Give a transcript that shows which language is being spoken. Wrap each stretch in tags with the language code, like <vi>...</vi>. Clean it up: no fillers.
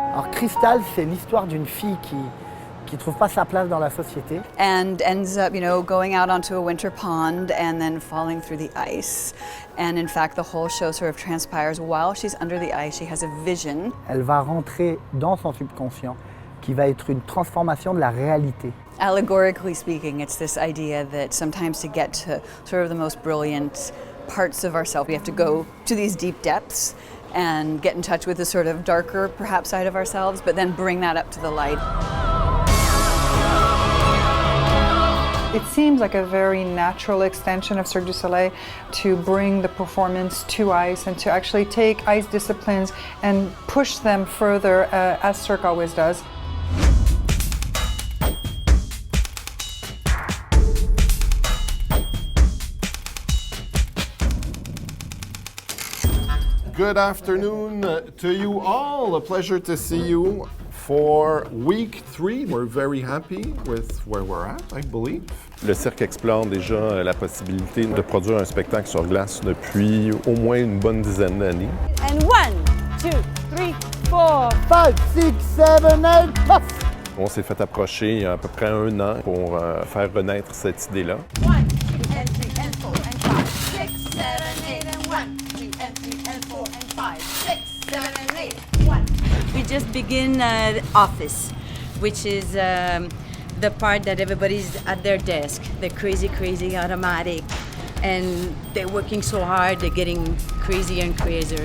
<fr>cristal, c'est l'histoire d'une fille qui trouve pas sa place dans la société.</fr> <en>And ends up, going out onto a winter pond and then falling through the ice. And in fact, the whole show sort of transpires while she's under the ice. She has a vision.</en> <fr>Elle va rentrer dans son subconscient, qui va être une transformation de la réalité.</fr> <en>Allegorically speaking, it's this idea that sometimes to get to sort of the most brilliant parts of ourselves, we have to go to these deep depths and get in touch with the sort of darker, perhaps, side of ourselves, but then bring that up to the light. It seems like a very natural extension of Cirque du Soleil to bring the performance to ice and to actually take ice disciplines and push them further, as Cirque always does. Good afternoon to you all. A pleasure to see you for week 3. We're very happy with where we're at, I believe.</en> <fr>Le cirque explore déjà la possibilité de produire un spectacle sur glace depuis au moins une bonne dizaine d'années.</fr> <en>And 1, 2, 3, 4, 5, 6, 7, 8, puff!</en> <fr>On s'est fait approcher il y a à peu près 1 an pour faire renaître cette idée-là.</fr> <en>1, 2, and 3, and 4, and 5, 6, 7, 8, and 1, 2, and 3, and 4, and 5, 6, 7, and 8, 1. We just begin office, which is the part that everybody's at their desk. They're crazy, automatic, and they're working so hard, they're getting crazier and crazier.</en>